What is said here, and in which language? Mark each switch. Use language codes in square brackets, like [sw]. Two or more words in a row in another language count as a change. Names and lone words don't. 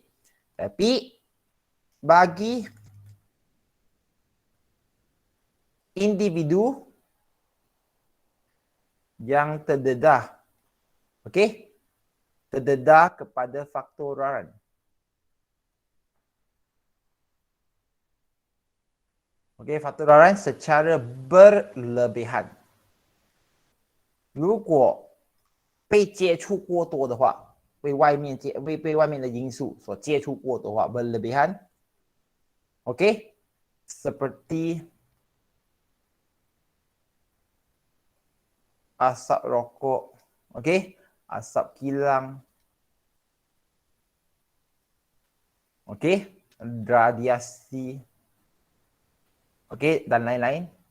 [ms] Tapi bagi individu yang terdedah, okey, terdedah kepada faktor luaran, okey, OK， faktor luaran secara berlebihan。 [zh] 如果被接触过多的话，被外面的因素所接触过的话 berlebihan。OK， [ms] seperti asap rokok, OK, asap kilang, OK, radiasi, OK, dan lain-lain.